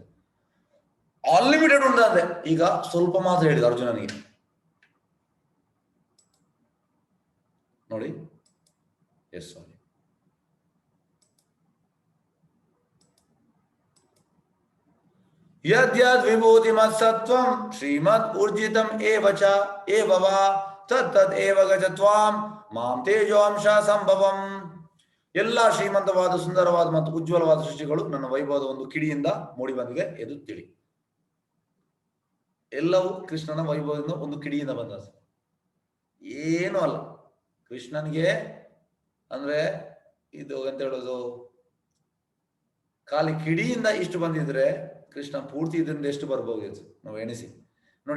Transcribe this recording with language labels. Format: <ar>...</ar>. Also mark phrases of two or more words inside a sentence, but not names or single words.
<kn>ಅನ್ಲಿಮಿಟೆಡ್ ಉಂಟಂತೆ. ಈಗ ಸ್ವಲ್ಪ ಮಾತ್ರ ಹೇಳಿದ ಅರ್ಜುನನಿಗೆ.</kn> <sa>ನೋಡಿ,</sa> <en>yes sorry,</en> <sa>ಯದ್ಯದ್ ವಿಭೂತಿ ಮತ್ಸತ್ವಂ ಶ್ರೀಮದ್ ಊರ್ಜಿತಂ ಏವಚ ಏವವ ತತ್ತದ್ ಏವ ಗಜ ತ್ವಾಂ ಮಾಂ ತೇಜೋಂಶ ಸಂಭವಂ.</sa> <kn>ಎಲ್ಲ ಶ್ರೀಮಂತವಾದ, ಸುಂದರವಾದ ಮತ್ತು ಉಜ್ವಲವಾದ ಸೃಷ್ಟಿಗಳು ನನ್ನ ವೈಭವದ ಒಂದು ಕಿಡಿಯಿಂದ ಮೂಡಿ ಬಂದಿದೆ ಎಂದು ತಿಳಿ. ಎಲ್ಲವೂ ಕೃಷ್ಣನ ವೈಭವದಿಂದ ಒಂದು ಕಿಡಿಯಿಂದ ಬಂದ, ಏನೂ ಅಲ್ಲ. ಕೃಷ್ಣನಿಗೆ ಅಂದ್ರೆ ಇದು ಎಂತ ಹೇಳೋದು, ಖಾಲಿ ಕಿಡಿಯಿಂದ ಇಷ್ಟು ಬಂದಿದ್ರೆ ಕೃಷ್ಣ ಪೂರ್ತಿ ಇದರಿಂದ ಎಷ್ಟು ಬರ್ಬೋದಿತ್ತು ನಾವು ಎಣಿಸಿ ನೋಡಿ.</kn>